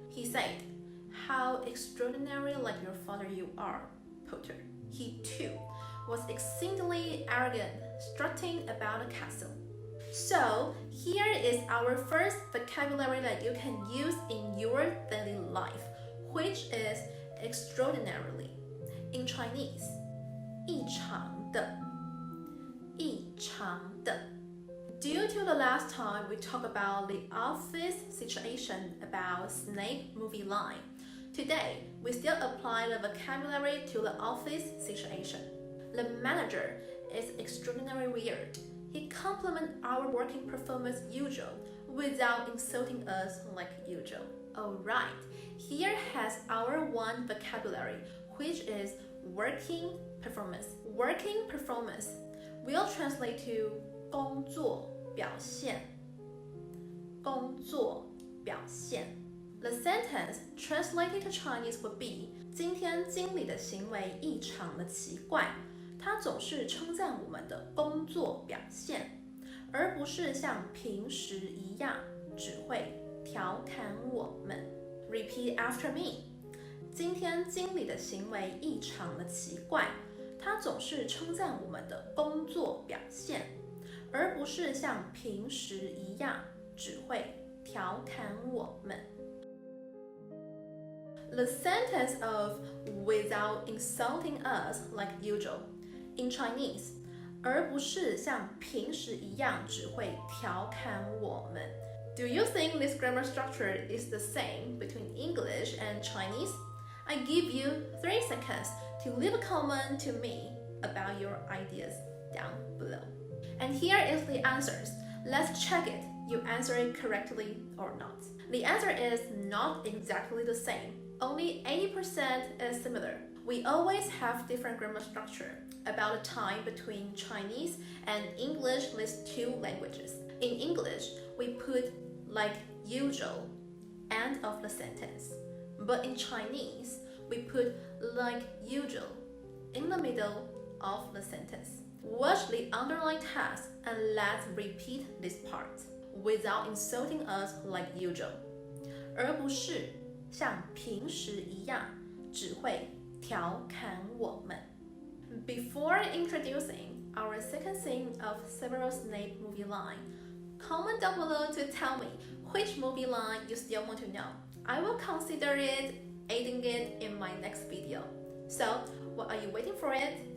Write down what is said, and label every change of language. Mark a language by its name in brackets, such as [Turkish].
[English] He said, "How extraordinary like your father you are, Potter." He too was exceedingly arrogant, strutting about the castle. So, here is our first vocabulary that you can use in your daily life, which is extraordinarily. In Chinese, [Chinese] 异常的,异常的. [English] Due to the last time we talked about the office situation about Snape movie line, today we still apply the vocabulary to the office situation. The manager is extraordinarily weird. He compliments our working performance usual without insulting us like usual. Alright, here has our one vocabulary, which is working performance. Working performance will translate to 工作表现. [Chinese] 工作表现. [English] The sentence translated to Chinese would be [Chinese] 今天经理的行为异常的奇怪。他总是称赞我们的工作表现，而不是像平时一样只会调侃我们。 [English] Repeat after me. [Chinese] 今天经理的行为异常的奇怪，他总是称赞我们的工作表现，而不是像平时一样只会调侃我们。 [English] The sentence of without insulting us like usual.In Chinese, [Chinese] 而不是像平时一样只会调侃我们。 [English] Do you think this grammar structure is the same between English and Chinese? I give you 3 seconds to leave a comment to me about your ideas down below. And here is the answers. Let's check it. You answer it correctly or not. The answer is not exactly the same. Only 80% is similar.We always have different grammar structure about the time between Chinese and English these 2 languages. In English, we put like usual end of the sentence. But in Chinese, we put like usual in the middle of the sentence. Watch the underlined text and let's repeat this part without insulting us like usual. [Chinese] 而不是像平时一样只会调侃我们. [English] Before introducing our second scene of several Snape movie line, comment down below to tell me which movie line you still want to know. I will consider it adding it in my next video. So, what are you waiting for it?